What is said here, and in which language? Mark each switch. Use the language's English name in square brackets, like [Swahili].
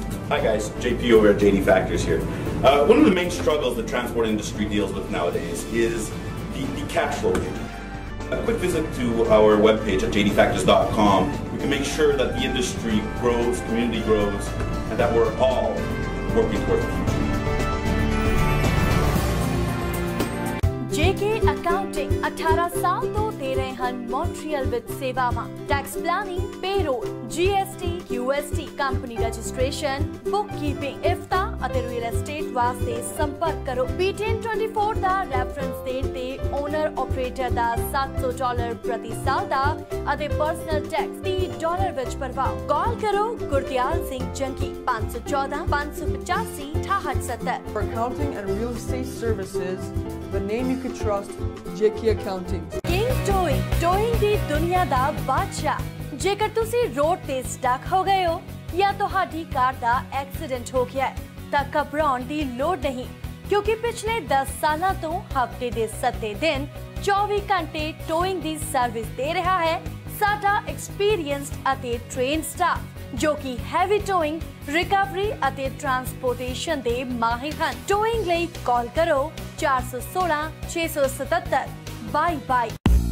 [English] Hi guys, JP over at JD Factors here. One of the main struggles the transport industry deals with nowadays is the cash flow. A quick visit to our webpage at jdfactors.com. We can make sure that the industry grows, community grows, and that we're all working towards the future. JK Account [Punjabi] accounting 18 ਸਾਲ ਤੋਂ ਦੇ ਰਹੇ ਹਨ Montreal ਵਿੱਚ ਸੇਵਾਵਾਂ tax planning payroll GST QST company registration bookkeeping ਇਫਤਾ ਅਤੇ real estate ਵਾਸਤੇ ਸੰਪਰਕ ਕਰੋ PTN24 ਦਾ ਰੈਫਰੈਂਸ ਦੇਣ ਤੇ ਓਨਰ ਆਪਰੇਟਰ ਦਾ $700 ਪ੍ਰਤੀ ਸਾਲ ਦਾ ਅਤੇ ਪਰਸਨਲ ਟੈਕਸ $30 ਵਿੱਚ ਭਰਵਾਓ ਕਾਲ ਕਰੋ ਗੁਰਦਿਆਲ ਸਿੰਘ ਜੰਗੀ 514 585 6870 [English] For accounting and real estate services, the name you can trust, JK Accounting. [Punjabi] King Towing ਦੀ ਦੁਨੀਆ ਦਾ ਬਾਦਸ਼ਾਹ ਜੇਕਰ ਤੁਸੀਂ ਰੋਡ ਤੇ ਸਟਕ ਹੋ ਗਏ ਹੋ ਜਾਂ ਤੁਹਾਡੀ ਕਾਰ ਦਾ ਐਕਸੀਡੈਂਟ ਹੋ ਗਿਆ ਤਾਂ ਘਬਰਾਉਣ ਦੀ ਲੋੜ ਨਹੀਂ ਕਿਉਂਕਿ ਪਿਛਲੇ 10 ਸਾਲਾਂ ਤੋਂ ਹਫਤੇ ਦੇ 7 ਦਿਨ 24 ਘੰਟੇ ਟੋਇੰਗ ਦੀ ਸਰਵਿਸ ਦੇ ਰਿਹਾ ਹੈ ਸਾਡਾ ਐਕਸਪੀਰੀਐਂਸਡ ਅਤੇ ਟ੍ਰੇਨਡ ਸਟਾਫ ਜੋ ਕਿ ਹੈਵੀ ਟੋਇੰਗ ਰਿਕਵਰੀ ਅਤੇ ਟਰਾਂਸਪੋਰਟੇਸ਼ਨ ਦੇ ਮਾਹਿਰ ਹਨ ਟੋਇੰਗ ਲਈ ਕਾਲ ਕਰੋ 416 677 2222